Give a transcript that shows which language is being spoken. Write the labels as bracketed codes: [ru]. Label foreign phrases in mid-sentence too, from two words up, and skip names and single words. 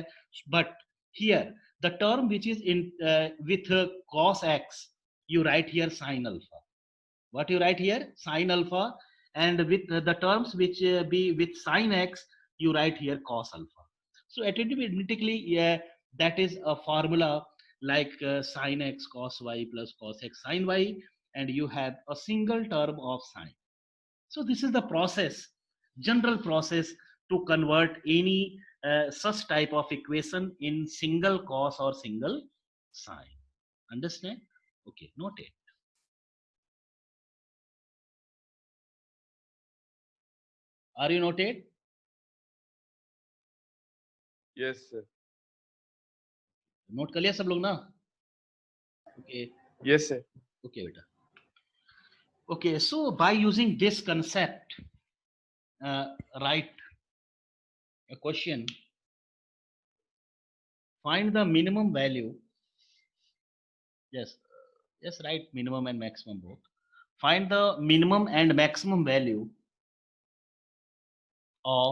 [en] But here, the term which is in with cos x, you write here sine alpha. What you write here? Sine alpha. And with the terms which be with sine x, you write here cos alpha. So arithmetically, yeah, that is a formula like sine x cos y plus cos x sine y, and you have a single term of sine. So this is the process, general process to convert any such type of equation in single cos or single sine. Understand? Okay, note it. Are you noted? Yes, sir. [hi] नोट कर लिया सब लोग ना? [en] Okay, Yes, sir. okay बेटा. Okay, so by using this concept, write a question. Find the minimum value. Yes, yes, right. Minimum and maximum both. Find the minimum and maximum value of.